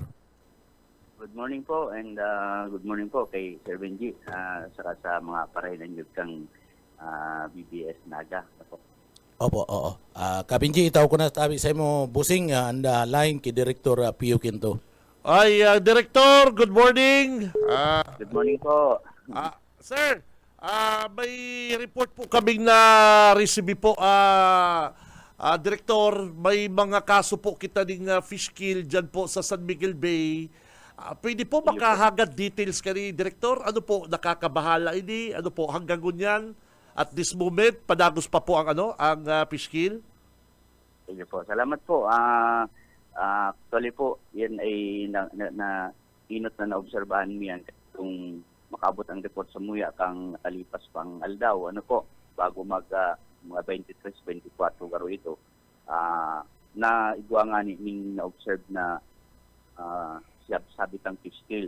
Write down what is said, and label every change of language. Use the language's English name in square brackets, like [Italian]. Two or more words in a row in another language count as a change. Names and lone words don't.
[English] Good morning [Bikol] po [English] and good morning [Bikol] po kay Sir Benji saka sa mga parahinan yun kang BBS Naga. Opo, oo. Kabinji, itaw ko na tabi sa mo, Bossing, anda line kay Director Pio Quinto. Ay, Director, [English] good morning. Good morning po. [Filipino] Sir, may report po kaming na-receive po. [Bikol] Director, may mga kaso po kita ng [English] fish kill [Bikol] dyan po sa San Miguel Bay. Pwede po makahagad details ka ni Director? Ano po, nakakabahala ini? Ano po, hanggang gunyan? [English] At this moment, [Bikol] padagos pa po ang [English] fish kill? [Filipino] Sige po. Salamat po. [Bikol] Actually po, yan ay inot na naobserbahan mo yan kung makabot ang report sa Muya kang nakalipas pang aldaw. Ano po, bago mga 23-24 garo ito, na igwa nga ning na-observe na sabit ang [English] fish kill.